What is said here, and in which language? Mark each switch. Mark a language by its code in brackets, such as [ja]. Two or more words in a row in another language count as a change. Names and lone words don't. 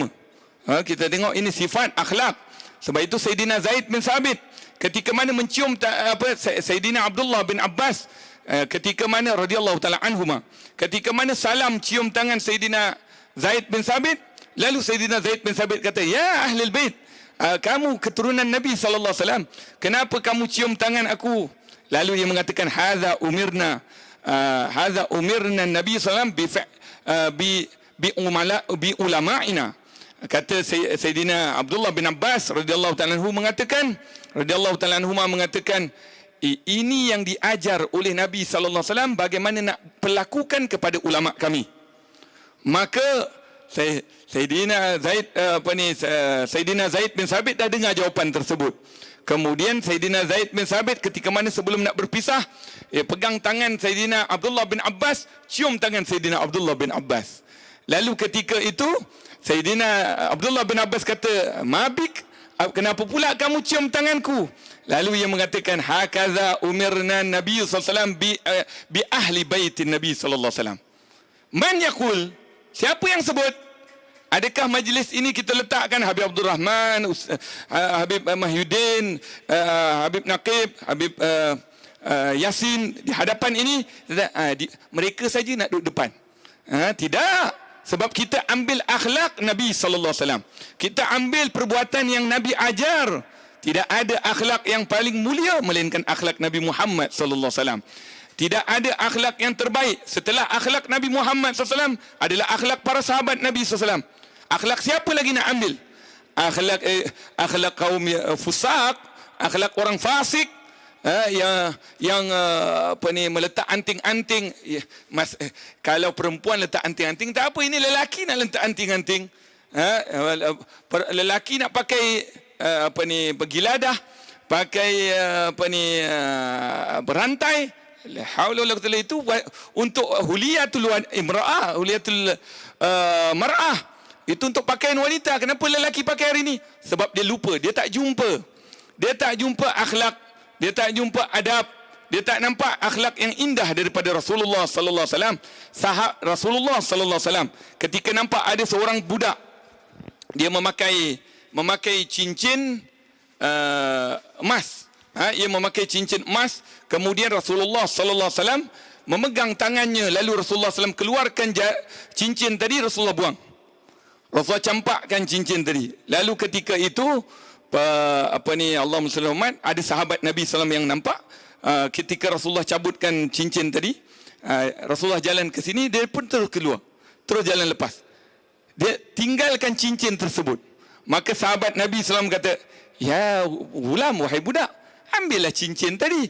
[ms] Kita tengok ini sifat akhlak. Sebab itu Sayyidina Zaid bin Sabit ketika mana mencium Sayyidina Abdullah bin Abbas, ketika mana [ar] رضي الله تعالى عنهما, [ms] ketika mana salam cium tangan Sayyidina Zaid bin Sabit, lalu Sayyidina Zaid bin Sabit kata, [ar] يا أهل البيت, [ms] kamu keturunan Nabi [ar] صلى الله عليه وسلم, [ms] kenapa kamu cium tangan aku? Lalu dia mengatakan, [ar] هذا أمرنا نبي صلى الله عليه وسلم بعلمائنا. [ms] Kata Sayyidina Abdullah bin Abbas [ar] رضي الله تعالى عنه [ms] mengatakan, ini yang diajar oleh Nabi [ar] صلى الله عليه وسلم [ms] bagaimana nak perlakukan kepada ulama kami. Maka Sayyidina Zaid bin Sabit dah dengar jawapan tersebut. Kemudian Sayyidina Zaid bin Sabit ketika mana sebelum nak berpisah, pegang tangan Sayyidina Abdullah bin Abbas, cium tangan Sayyidina Abdullah bin Abbas. Lalu ketika itu Sayyidina Abdullah bin Abbas kata, mabik, kenapa pula kamu cium tanganku? Lalu ia mengatakan, [ar] هكذا أمرنا نبي صلى الله عليه وسلم بأهل بيت نبي صلى الله عليه وسلم. من يقول, [ms] siapa yang sebut? Adakah majlis ini kita letakkan Habib Abdul Rahman, Habib Mahyuddin, Habib Naqib, Habib Yasin di hadapan ini? Mereka saja nak duduk depan. Tidak. Sebab kita ambil akhlak Nabi [ar] صلى الله عليه وسلم. [ms] Kita ambil perbuatan yang Nabi ajar. Tidak ada akhlak yang paling mulia melainkan akhlak Nabi Muhammad [ar] صلى الله عليه وسلم. [ms] Tidak ada akhlak yang terbaik setelah akhlak Nabi Muhammad [ar] صلى الله عليه وسلم [ms] adalah akhlak para sahabat Nabi [ar] صلى الله عليه وسلم. [ms] Akhlak siapa lagi nak ambil? Akhlak kaum fusaq, akhlak orang fasik, yang meletak anting-anting. Kalau perempuan letak anting-anting tak apa, ini lelaki nak letak anting-anting. Lelaki nak pakai bergiladah, pakai berantai. [ar] لا حول ولا قوة إلا بالله, [ms] itu untuk [ar] حلية المرأة، حلية المرأة, [ms] Itu untuk pakaian wanita. Kenapa lelaki pakai hari ini? Sebab dia lupa, dia tak jumpa. Dia tak jumpa akhlak, dia tak jumpa adab, dia tak nampak akhlak yang indah daripada Rasulullah [ar] صلى الله عليه وسلم. [ms] Rasulullah [ar] صلى الله عليه وسلم [ms] ketika nampak ada seorang budak, dia memakai cincin emas. Ia memakai cincin emas. Kemudian Rasulullah [ar] صلى الله عليه وسلم [ms] memegang tangannya, lalu Rasulullah SAW keluarkan cincin tadi, Rasulullah buang. Rasulullah campakkan cincin tadi. Lalu ketika itu [ar] اللهم صل محمد, [ms] ada sahabat Nabi SAW yang nampak ketika Rasulullah cabutkan cincin tadi, Rasulullah jalan ke sini, dia pun terus keluar, terus jalan lepas. Dia tinggalkan cincin tersebut. Maka sahabat Nabi SAW kata, [ar] يا غلام, [ms] wahai budak, ambillah cincin tadi.